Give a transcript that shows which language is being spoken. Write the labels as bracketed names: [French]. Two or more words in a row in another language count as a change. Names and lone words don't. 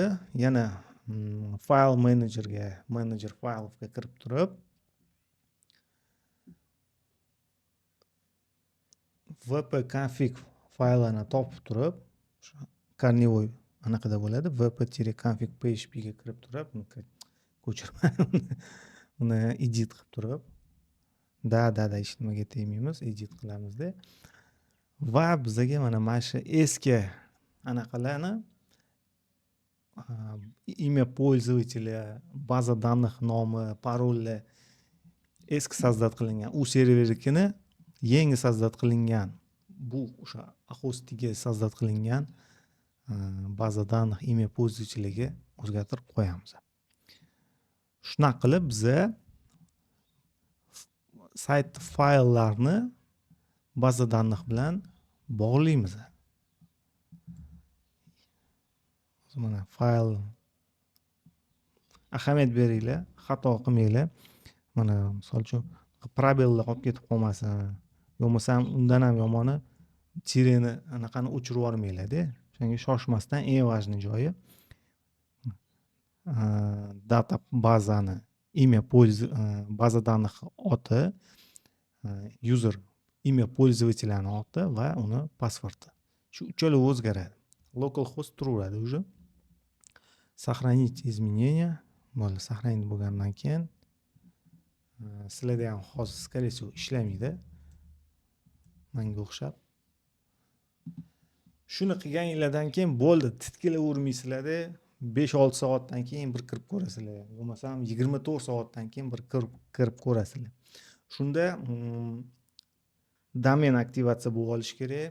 [Uzbek] Yana file manager filesga kirib turib, wp-config faylini topib turib, kornevой anaqada bo'ladi. wp-config php ga kirib turib, ko'chirma uni edit qilib turib, hech nimaga tegmaymiz, edit qilamizda. Va bizga mana shu eski anaqalarni [Russian] имя пользователя, baza данных [Uzbek] nomi, parolli eski sozdат qilingan, u servernikini yangi sozdат qilingan, bu o'sha hostiga sozdат qilingan [Russian] baza данных имя пользователяga [Uzbek] o'zgartirib qo'yamiz. Shunaqa qilib biza sayt fayllarni [Russian] baza данных [Uzbek] bilan bog'laymiz. Mana fayl ahamiyat beringlar, xato qilmanglar. Mana misol uchun probellar qolib ketib qolmasin, yo'qmasam undan ham yomoni tireni anaqani o'chirib yubormanglar-da. Shunga shoshmasdan eng важный joyi data bazani [Russian] имя baza данных [Uzbek] oti, user [Russian] имя пользователяning [Uzbek] oti va uni passwordi. Shu uchala o'zgaradi. Localhost turaveradi уже. [Russian] Сохранить изменения. [Uzbek] Bo'ldi, сохранить bo'lgandan keyin sizlarda ham hozir [Russian] скорее всего [Uzbek] ishlamaydi. Menga o'xshab. Shuni qilganinglardan keyin bo'ldi, titkilavermaysizlar-da. 5-6 soatdan keyin bir kirib ko'rasizlar. Bo'lmasam 24 soatdan keyin bir kirib ko'rasizlar. Shunda domen aktivatsiya bo'lib olishi kerak.